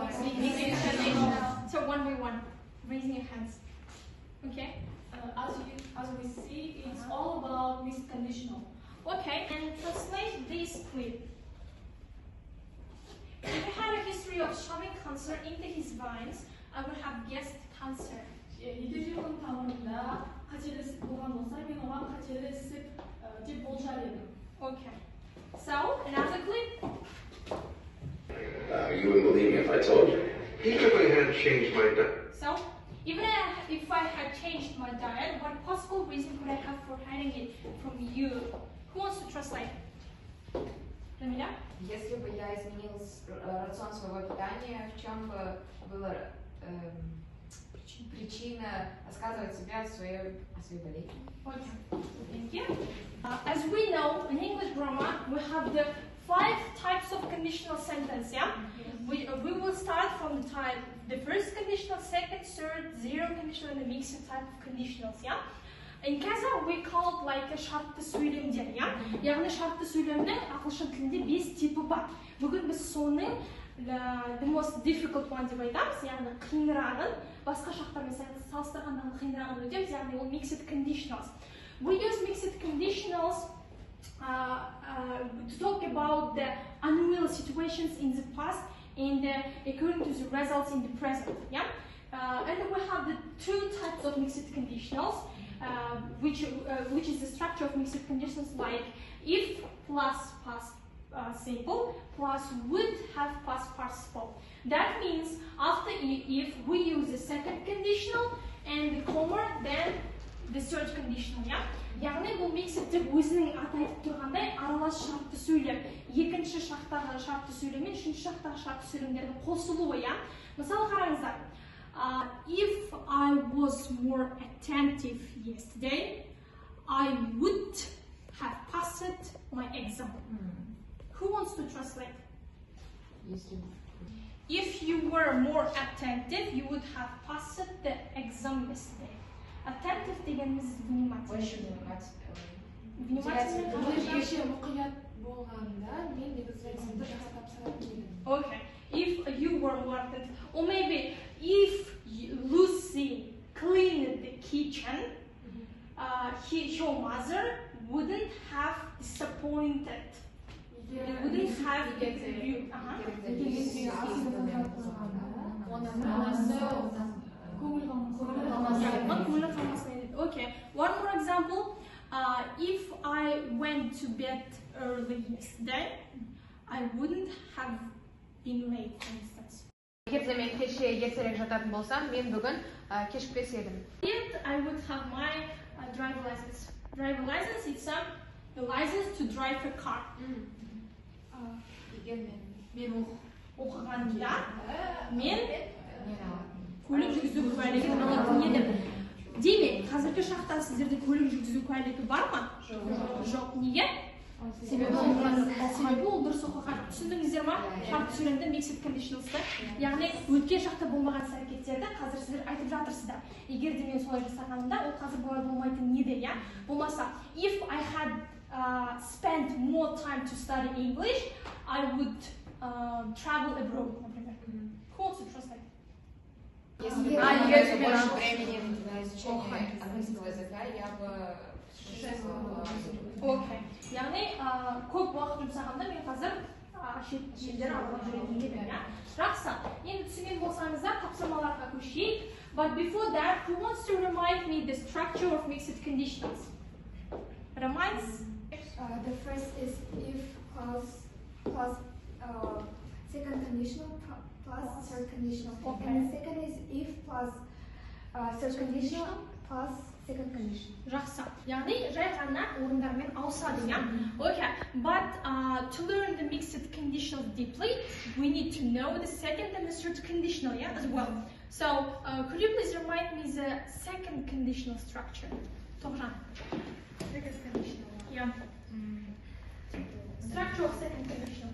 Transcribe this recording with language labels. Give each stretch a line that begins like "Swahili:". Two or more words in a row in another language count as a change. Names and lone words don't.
English: So one by one, raising your hands. Okay? as we see, it's all about mixed conditional. Okay, and translate this clip. If he had a history of shoving cancer into his veins, I would have guessed cancer. 이들은 방언이나 가지를 보관 못살면 오만 가지를 집 bolşarıydı. Okay. So, another clip. You wouldn't believe me if I told you. Even if I had changed my diet. So, even if I had changed my diet, what possible reason could I have for hiding it from you? Who wants to translate?
Russian: Рамиля? Если бы я изменил рацион своего питания, в чем бы была причина рассказывать себя о своей болезни?
English: Okay, thank you. As we know, in English grammar, we have the 5 types of conditional sentence, yeah? We will start from the first conditional, second, third, 0 conditional, and the mixed type of conditionals, yeah? In Kazakh, we call it like a
Kazakh: шартты сөйлемдер,
English: yeah?
Kazakh: Яғни шартты сөйлемнің ағылшын тілінде 5 типі бар. Бүгін біз соның
English: the most difficult one
Kazakh: деп айтамыз, яғни қиынырағын, басқа шарттармен салыстырғандағы қиынырағын өтеміз, яғни ол
English: mixed conditionals. We use mixed conditionals to talk about the unusual situations in the past and according to the results in the present, yeah? And we have the 2 types of mixed conditionals, which is the structure of mixed conditions, like if plus past simple plus would have past participle. That means after if we use the second conditional and the comma, then the third conditional, yeah?
Kazakh: Яғни бұл mixed деп өзінің аты айтып тұрғандай аралас шартты сөйлем. Екінші шарттағы шартты сөйлем мен үшінші шарттағы шартты сөйлемдердің қосылуы, yeah? Мысалы қараңыздар.
English: If I was more attentive yesterday, I would have passed my exam. Who wants to translate? If you were more attentive, you would have passed the exam yesterday.
Kazakh: Attentive дегеніміз внимательный.
English: Okay. If you were more attentive, or maybe if Lucy cleaned the kitchen, her mother wouldn't have disappointed. Wouldn't have you. Okay, one more example. If I I went to bed early yesterday, I wouldn't have been late, for instance.
Kazakh: Егер де мен кеше ертерек жататын болсам, мен бүгін кешікпес едім.
English: Yet I would have my driver license. Driver license is the license to drive a car.
Kazakh: Егер мен оқығанымда мен көлік жүргізу куәлігін алатын едім. Демек, қазіргі шақта сіздерде көлік жүргізу куәлігі бар ма? Жоқ. Неге? Себебі ол дұрыс оқыған. Түсіндіңіздер ма? Шарт сөйлемді
English: mixed conditionals'ты.
Kazakh: Яғни өткен шақта болмаған іс-әрекеттерді қазір сіздер айтып жатырсыздар. Егер де мен солай жасағанымда, ол қазір болай болмайтын еді, я? Болмаса,
English: if I had spent more time to study English, I would travel abroad, например. Who wants to translate?
Russian: Если бы я больше времени на изучение английского языка, я бы путешествовала. Окей.
Kazakh: Яғни, көп уақыт жұмсағанда мен қазір шет елдер аралап жүретін едім, иә? Жақсы. Енді түсінген болсаңыздар, тапсырмаларға көшейік.
English: But before that, who wants to remind me the structure of mixed conditionals? Reminds? The first is if plus second conditional plus third conditional. Okay. And the second is if plus third conditional plus second conditional.
Kazakh: Жақсы. Яғни, жай ғана орындармен ауысады, иә?
English: Okay. But to learn the mixed conditionals deeply, we need to know the second and the third conditional, yeah, as well. So, could you please remind me the second conditional structure? Тоғжан. Second conditional. Yeah. Structure of second conditional.